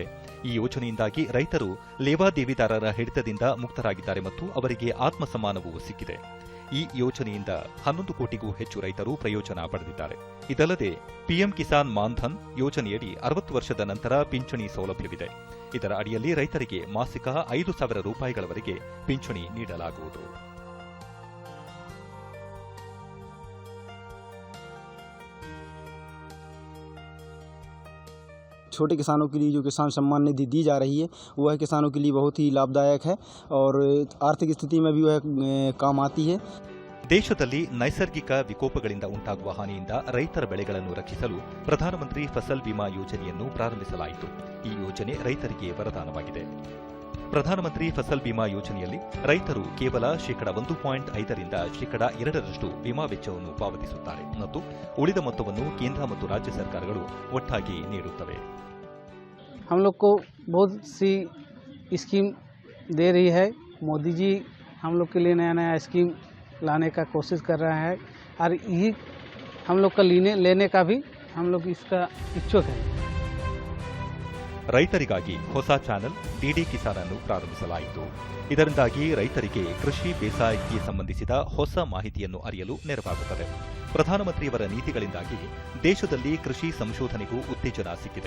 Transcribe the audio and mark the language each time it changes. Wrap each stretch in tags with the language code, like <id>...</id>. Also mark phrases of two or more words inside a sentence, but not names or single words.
<kn>ಈ ಯೋಜನೆಯಿಂದಾಗಿ ರೈತರು ಲೇವಾದೇವಿದಾರರ ಹಿಡಿತದಿಂದ ಮುಕ್ತರಾಗಿದ್ದಾರೆ ಮತ್ತು ಅವರಿಗೆ ಆತ್ಮಸಮ್ಮಾನವೂ ಸಿಕ್ಕಿದೆ. ಈ ಯೋಜನೆಯಿಂದ 11 ಕೋಟಿಗೂ ಹೆಚ್ಚು ರೈತರು ಪ್ರಯೋಜನ ಪಡೆದಿದ್ದಾರೆ. ಇದಲ್ಲದೆ ಪಿಎಂ ಕಿಸಾನ್ ಮಾನ್ಧನ್ ಯೋಜನೆಯಡಿ 60 ವರ್ಷದ ನಂತರ ಪಿಂಚಣಿ ಸೌಲಭ್ಯವಿದೆ. ಇದರ ಅಡಿಯಲ್ಲಿ ರೈತರಿಗೆ ಮಾಸಿಕ 5,000 ರೂಪಾಯಿಗಳವರೆಗೆ ಪಿಂಚಣಿ ನೀಡಲಾಗುವುದು.</kn> <hi>छोटे किसानों के लिए जो किसान सम्मान निधि दी जा रही है वह किसानों के लिए बहुत ही लाभदायक है और आर्थिक स्थिति में भी वह काम आती है.</hi> <kn>ದೇಶದಲ್ಲಿ ನೈಸರ್ಗಿಕ ವಿಕೋಪಗಳಿಂದ ಉಂಟಾಗುವ ಹಾನಿಯಿಂದ ರೈತರ ಬೆಳೆಗಳನ್ನು ರಕ್ಷಿಸಲು ಪ್ರಧಾನಮಂತ್ರಿ ಫಸಲ್ ಬಿಮಾ ಯೋಜನೆಯನ್ನು ಪ್ರಾರಂಭಿಸಲಾಯಿತು. ಈ ಯೋಜನೆ ರೈತರಿಗೆ ವರದಾನವಾಗಿದೆ. ಪ್ರಧಾನಮಂತ್ರಿ ಫಸಲ್ ಬಿಮಾ ಯೋಜನೆಯಲ್ಲಿ ರೈತರು ಕೇವಲ 1.5% ರಿಂದ 2% ವಿಮಾ ವೆಚ್ಚವನ್ನು ಪಾವತಿಸುತ್ತಾರೆ ಮತ್ತು ಉಳಿದ ಮೊತ್ತವನ್ನು ಕೇಂದ್ರ ಮತ್ತು ರಾಜ್ಯ ಸರ್ಕಾರಗಳು ಒಟ್ಟಾಗಿ ನೀಡುತ್ತವೆ.</kn> <hi>हम लोग को बहुत सी स्कीम दे रही है। मोदी जी हम लोग के लिए नया नया स्कीम लाने का कोशिश कर रहा है और यही हम लोग का लेने का भी हम लोग इसका इच्छुक है।</hi> <kn>ರೈತರಿಗಾಗಿ ಹೊಸ ಚಾನೆಲ್ ಡಿಡಿ ಕಿಸಾನ್ ಅನ್ನು ಪ್ರಾರಂಭಿಸಲಾಯಿತು. ಇದರಿಂದಾಗಿ ರೈತರಿಗೆ ಕೃಷಿ ಬೇಸಾಯಕ್ಕೆ ಸಂಬಂಧಿಸಿದ ಹೊಸ ಮಾಹಿತಿಯನ್ನು ಅರಿಯಲು ನೆರವಾಗುತ್ತದೆ. ಪ್ರಧಾನಮಂತ್ರಿಯವರ ನೀತಿಗಳಿಂದಾಗಿ ದೇಶದಲ್ಲಿ ಕೃಷಿ ಸಂಶೋಧನೆಗೂ ಉತ್ತೇಜನ ಸಿಕ್ಕಿದೆ.</kn>